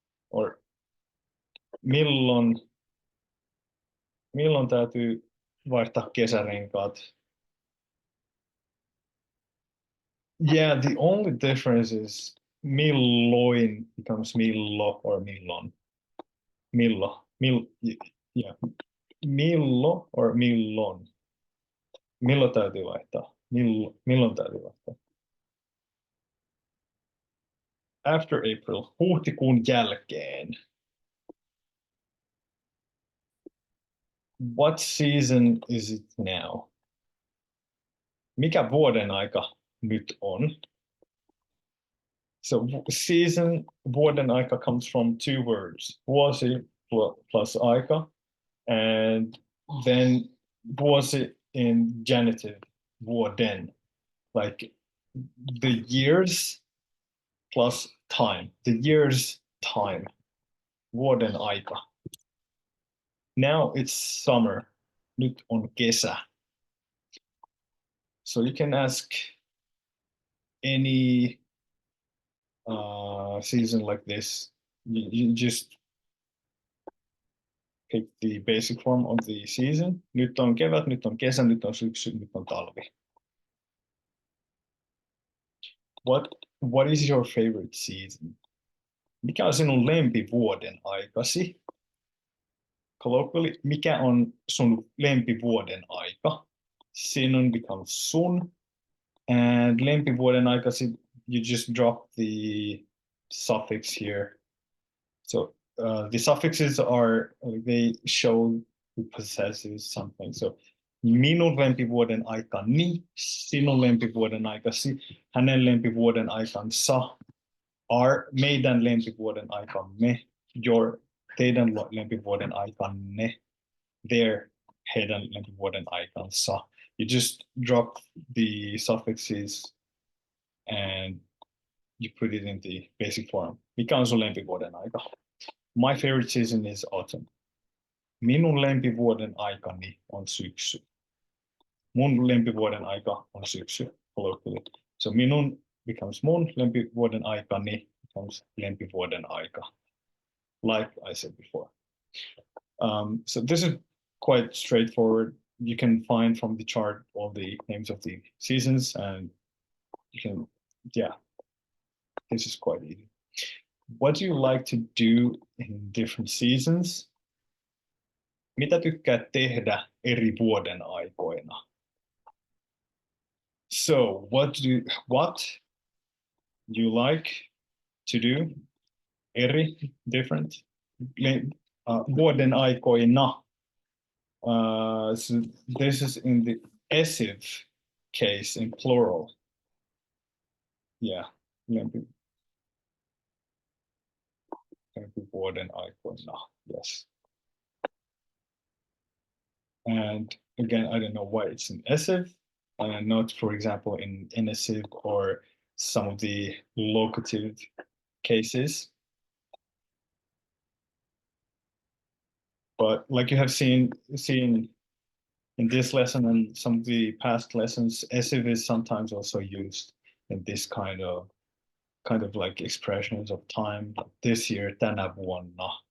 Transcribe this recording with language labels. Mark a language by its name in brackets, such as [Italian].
[English] or [Finnish] milloin täytyy vaihtaa kesärenkaat? [English] Yeah, the only difference is milloin becomes millo or millon. [Finnish] Millo. Yeah. Millo or millon. Milloin täytyy vaihtaa? Milloin täytyy vaihtaa? [English] After April. [Finnish] Huhtikuun jälkeen. [English] What season is it now? [Finnish] Mikä vuoden aika nyt on? [English] So season, vuoden aika comes from two words. [Finnish] Vuosi plus aika. [English] And then vuosi in genitive, vuoden. Like the years plus time. The years time. [Finnish] Vuoden aika. [English] Now it's summer. [Finnish] Nyt on kesä. [English] So you can ask any season like this. You just pick the basic form of the season. [Finnish] Nyt on kevät, nyt on kesä, nyt on syksy, nyt on talvi. [English] What is your favorite season? [Finnish] Mikä on sinun lempivuoden aikasi? [English] Colloquially, [Finnish] mikä on sun lempivuoden aika? [English] Sinun becomes sun. And lempivuoden aikasi, you just drop the suffix here. So the suffixes are, they show who possesses something. [Finnish] So minun lempivuoden aikani, sinun lempivuoden aikasi, hänen lempivuoden aikansa, meidän lempivuoden aikamme, teidän lempivuoden aikanne, heidän lempivuoden aikansa. [English] You just drop the suffixes and you put it in the basic form. [Finnish] Mikä on sun lempivuoden aika? [English] My favorite season is autumn. [Finnish] Minun lempivuoden aikani on syksy. Mun lempivuoden aika on syksy. [English] So minun becomes mun, lempivuoden aikani becomes lempivuoden aika. Like I said before. So this is quite straightforward. You can find from the chart all the names of the seasons and you can, yeah, this is quite easy. What do you like to do in different seasons? [Finnish] Mitä tykkäät tehdä eri vuoden aikoina? [English] So what you like to do different vuoden aikoina? So this is in the essive case in plural. Yeah, vuoden aikoina, yes. And again, I don't know why it's in essive, not, for example, in inessive or some of the locative cases. But like you have seen in this lesson and some of the past lessons, essive is sometimes also used in this kind of like expressions of time, like this year, [Finnish] tänä vuonna.